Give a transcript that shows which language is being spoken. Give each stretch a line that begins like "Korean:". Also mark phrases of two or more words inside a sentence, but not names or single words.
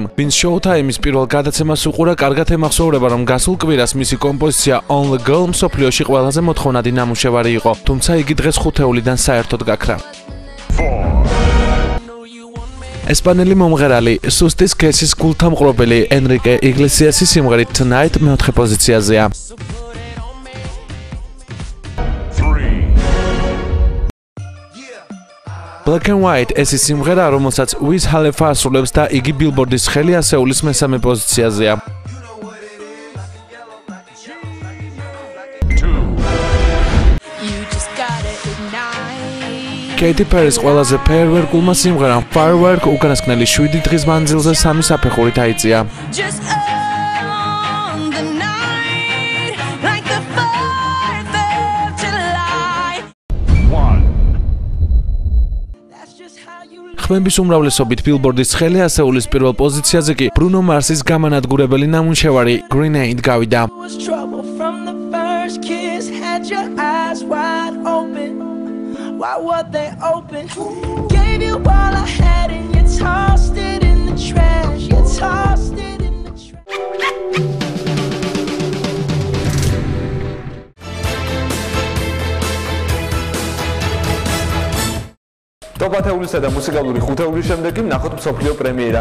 Georgian: ვინც Showtime-ის პირველ გადაცემას უყურა, კარგად ემახსოვრება, რომ გასულ კვირას მისი კომპოზიცია Only Girl მსოფლიოში ყველაზე მოთხოვნადი ნამუშევარი იყო, თუმცა იგი დღეს ხუთეულიდან საერთოდ გაქრა. ესპანელი მომღერალი სუსტის კესის გულთამყრობელი Enrique Iglesias-ის სიმღერით Tonight მეოთხე პოზიციაზეა. Black and White ეს ის სიმღერა, რომელსაც Wiz Khalifa ასრულებს და იგი Billboard-ის ხელი ასეულის მესამე პოზიციაზეა. Katy Perry-ის ყველაზე ფეერვერკულმა სიმღერამ Firework უკანასკნელი 7 დღის მანძილზე 3 საფეხურით აიწია. ხმების უმრავლესობით Billboard-ის ხელი ასეულის პირველ პოზიციაზე კი Bruno Mars-ის გამანადგურებელი ნამუშევარი Grenade გავიდა.
English: Why were they open? Gave you all I had and you tossed it in the trash. You tossed it in the trash.
Georgian: ტოპ-10-ისა და მუსიკალური 5-ეულის შემდეგ კი ნახოთ მსოფლიო პრემიერა.